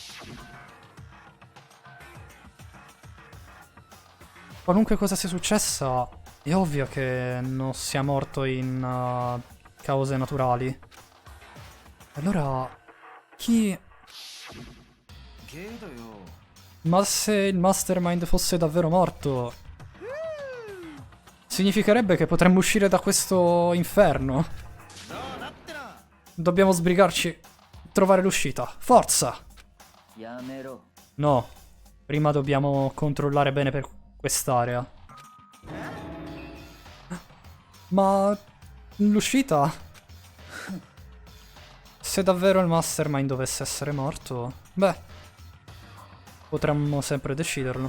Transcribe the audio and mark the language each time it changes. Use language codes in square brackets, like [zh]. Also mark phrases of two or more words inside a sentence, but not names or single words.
[it] Qualunque cosa sia successa, è ovvio che non sia morto in cause naturali. Allora, chi... [ja] けどよ [it] Ma se il Mastermind fosse davvero morto, significherebbe che potremmo uscire da questo inferno. [ja] そうだってな [it] Dobbiamo sbrigarci, trovare l'uscita. Forza! [ja] やめろ [it] No, prima dobbiamo controllare bene per quest'area. Ma l'uscita? Se davvero il Mastermind dovesse essere morto, beh, potremmo sempre deciderlo.